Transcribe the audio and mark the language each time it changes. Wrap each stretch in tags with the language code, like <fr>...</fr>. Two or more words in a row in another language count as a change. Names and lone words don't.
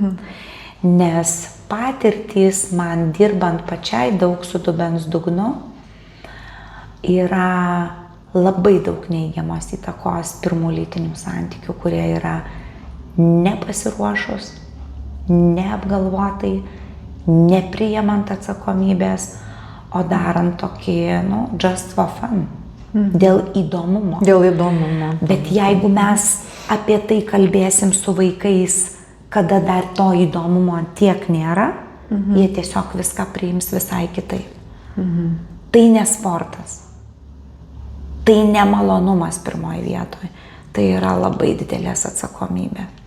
<lt>Nes patirtys man dirbant pačiai daug su dubens dugnu yra labai daug neigiamos įtakos pirmų lytinių santykių, kurie yra nepasiruošus, neapgalvotai, nepriimant atsakomybės, o darant tokį,</lt> <en>just for fun,</en> <lt>dėl įdomumo. Dėl įdomumo. Bet jeigu mes apie tai kalbėsim su vaikais, kada dar to įdomumo tiek nėra, jie tiesiog viską priims visai kitaip. Tai ne sportas. Tai ne malonumas pirmoje vietoje. Tai yra labai didelės atsakomybė.</lt>